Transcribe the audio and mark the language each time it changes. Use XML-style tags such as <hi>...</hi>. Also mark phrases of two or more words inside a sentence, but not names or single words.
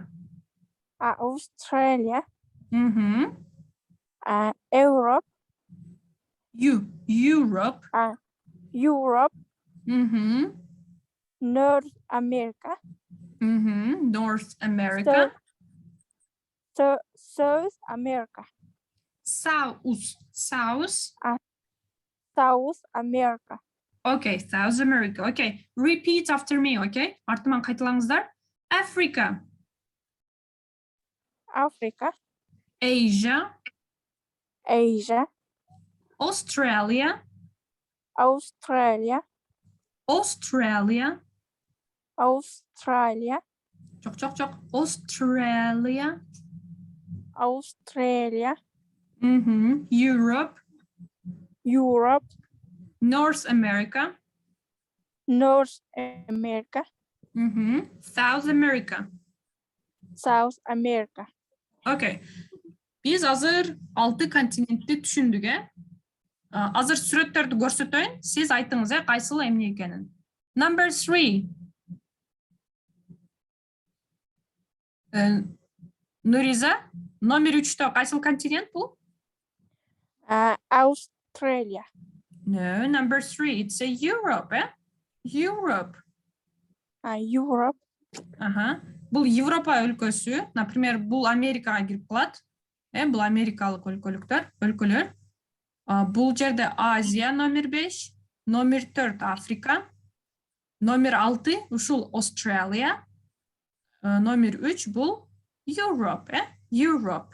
<en>Australia, Europe, Europe, North America, North America. South America, South America. Okay, South America. Okay, repeat after me, okay?</en> <ky>Артыман кайталаңыздар.</ky> <en>Africa, Asia, Australia, Жок. Australia, Europe, North America, South America. Okay.</en> <ky>Биз азыр 6 континентти түшүндүк, Азыр сүрөттөрдү көрсөтөйүн, сиз айтыңыз, кайсыл эмне экенин.</ky> <en>Number 3.</en> <ky>Нуриза, номер 3-тө кайсыл континент бул?</ky> <en>Australia. No, number 3. It's a Europe, Europe. Europe.</en> <ky>Бұл Европа өлкөсү. Например, бұл Америкаға кирип калат. Бұл америкалык өлкөлөр. Бұл жерде Азия номер 5, номер 4 Африка, номер 6 ушул Австралия, номер 3 бұл Europe, Europe.</ky>